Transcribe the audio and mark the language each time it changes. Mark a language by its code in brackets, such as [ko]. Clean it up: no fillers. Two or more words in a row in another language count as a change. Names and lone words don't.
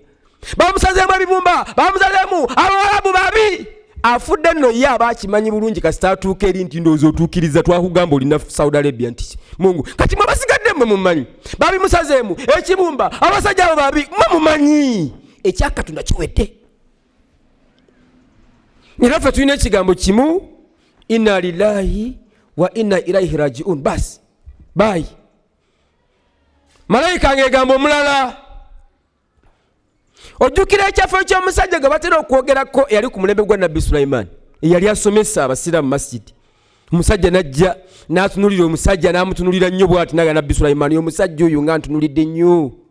[lg] Bamusazeemu ebibumba bamusazeemu Abawarabu babi afudde nno ye aba akimanyi bulungi kasita atuuka eri nti ndowooza otuukiriza twakugamba olina Saudi Arabia nti Mungu kati mwe basigadde mmwe mumanyi babimusazeemu ekibumba abasajja abo babi mmwe mumanyi ekyakatonda kiwedde. Era ffe tulina ekigambo kimu [ar] إنا لله وإنا إليه راجعون [lg] basi bayi. Malayika ng'egamba omulala ojjukira ekyafo ky'omusajja gwe batera okwogerako eyali ku mulembe gwa Nabbi Sulaiman eyali asomesa abasiraamu masjidi. Omusajja najja n'atunulira omusajja n'amutunulira nnyo bw'ati naga Nabbi Sulaiman omusajja oyo nga ntunulidde nnyo.